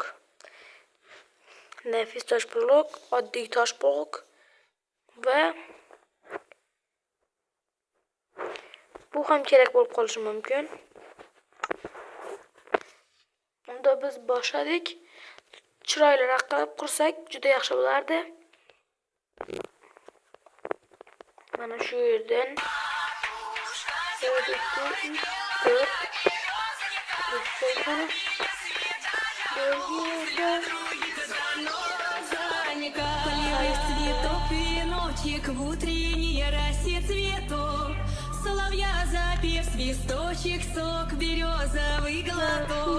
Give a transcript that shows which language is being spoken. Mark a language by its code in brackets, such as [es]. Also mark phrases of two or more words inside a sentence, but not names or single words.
[uz] Nefis tosh blok, oddiy tosh blok va bu ham kerak bo'lib qolishi mumkin. Unda biz boshladik. Chiroyliroq qilib qursak juda yaxshi bo'lardi. Mana shu yerdan 1 2 3 [ru] В утренней росе цветов соловья запев, свисточек, сок, березовый глоток.